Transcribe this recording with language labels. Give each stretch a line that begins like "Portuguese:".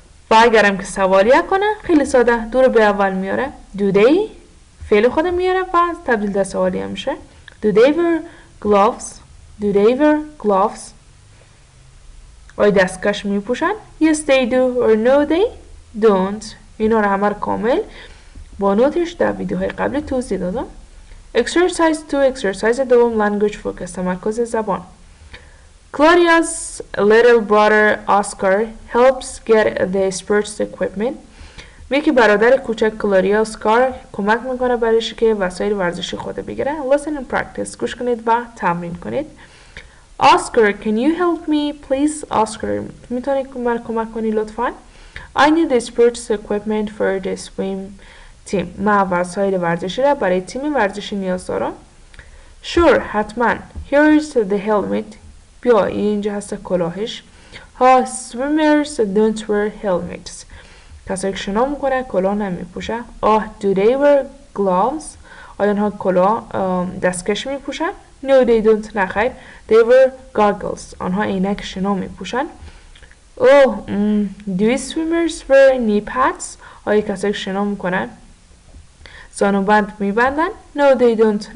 Persian: و اگرم که سوالیه کنه خیلی ساده دو رو به اول میاره.
English: Do they
Persian: فعل خود میاره و تبدیل در سوالیه میشه.
English: Do they wear gloves
Persian: آیا دستکش می پوشن؟
English: Yes they do or no they don't.
Persian: اینا رو همه کامل با نوتش در ویدیوهای قبلی توضیح دادم.
English: Exercise 2 exercise
Persian: دوم
English: language focus
Persian: تمرکز زبان.
English: Claudia's little brother Oscar helps get the sports equipment.
Persian: میگه برادر کوچک کلاریا اسکار کمک میکنه برایش که وسایل ورزشی خود بگیره.
English: Listen and practice.
Persian: گوش کنید و تمرین کنید.
English: Oscar, can you help me please? Oscar,
Persian: میتونی کمک کنی لطفاً؟
English: I need the sports equipment for the swim team.
Persian: من وسایل ورزشی را برای تیم ورزشی نیاز دارم.
English: Sure,
Persian: حتما.
English: Here is the helmet.
Persian: بیا اینجا هست کلاهش.
English: Swimmers don't wear helmets.
Persian: کسایی که شنا میکنه کلاه نمی پوشه.
English: Do they wear gloves؟
Persian: آیا آنها کلاه دستکش می پوشن؟
English: No they don't.
Persian: نخیر.
English: They wear goggles.
Persian: آنها عینک شنا می پوشن.
English: Do swimmers wear knee pads؟
Persian: آیا کسایی که شنا میکنن زانوبند میبندن؟
English: No they don't.